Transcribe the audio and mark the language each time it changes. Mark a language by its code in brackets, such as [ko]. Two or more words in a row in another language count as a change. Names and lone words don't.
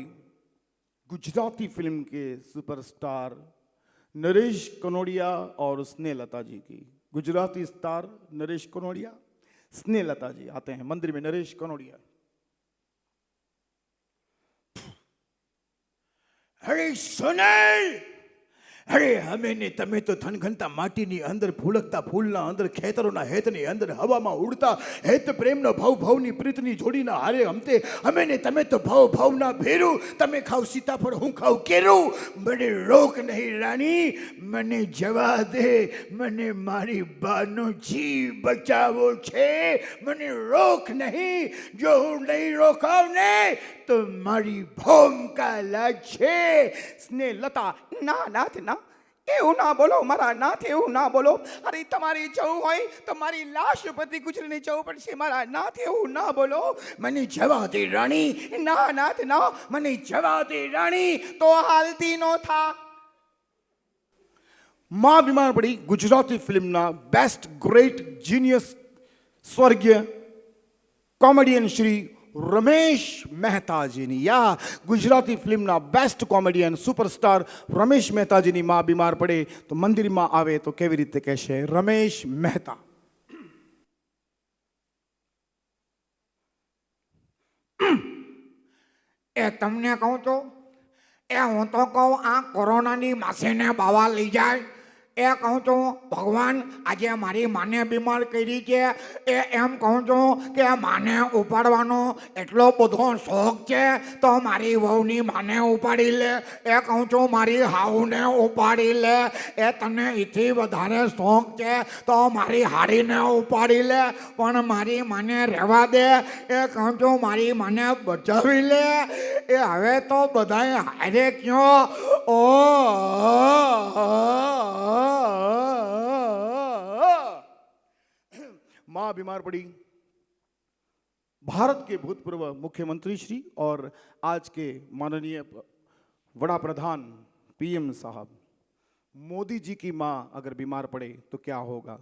[hi] गुजराती फिल्म के सुपरस्टार नरेश कनोडिया और स्नेहलता जी की, गुजराती स्टार नरेश कनोडिया, स्नेहलता जी आते हैं मंदिर में। नरेश कनोडिया, [gu] અરે સુનીલ, અરે હમેં ને તમે તો થનઘનતા માટીની અંદર ફૂલકતા ફૂલના અંદર ખેતરોના હેતની અંદર હવામા ઉડતા હેત પ્રેમનો ભાવ ભાવની પ્રીતની જોડીના હારે હમતે હમેં ને તમે તો ભાવ ભાવના ભેરૂ, તમે ખાઓ સીતાફળ હું ખાઉં કેરું, મને રોક નહીં રાણી, મને જવા દે, મને મારી બાનો જીવ બચાવો છે, મને રોક નહીં, જો હું નહીં રોકાવ ને તો મારી ભોંકા લાગશે। સ્નેહલતા, ના નાથ ના, એવું ના બોલો મારા નાથ, એવું ના બોલો, અરે તમારી જવું હોય તો મારી લાશ ઉપરથી ગુજરીને જવું પડશે મારા નાથ, એવું ના બોલો। મને જવા દે રાણી, ના નાથ ના, મને જવા દે રાણી। તો હાલતી નો થા। [hi] मां बीमार पड़ी। [gu] ગુજરાતી ફિલ્મ ના [en] best great genius [gu] સ્વર્ગીય કૉમેડિયન શ્રી રમેશ મહેતા જી ને, યા ગુજરાતી ફિલ્મ ના [en] best comedian superstar [gu] રમેશ મહેતા જી ને માં બીમાર પડે તો મંદિર મેં આવે તો કેવી રીતે કહે રમેશ મહેતા। એ તમને કહું તો એ હું તો કહું આ કોરોના ની માસે ને બાવા લી જાએ, એ કહું તો ભગવાન આજ મારી માને બીમાર કરી હૈ, એ એમ કહું તો કિ માને ઉપાડવાનો એટલો બધો શોખ હૈ તો મારી વહુની માને ઉપાડી લે, એ કહું તો મારી હાઉ ને ઉપાડી લે, એ તને ઇથી વધારે શોખ હૈ તો મારી હાડી ને ઉપાડી લે, પણ મારી માને રહવા દે, એ કહું તો મારી માને બચાવી લે, એ હવે તો બધાએ હારે ક્યોં ઓ [hi] मां बीमार पड़ी। भारत के भूतपूर्व मुख्यमंत्री श्री और आज के माननीय वड़ा प्रधान पीएम साहब मोदी जी की मां अगर बीमार पड़े तो क्या होगा?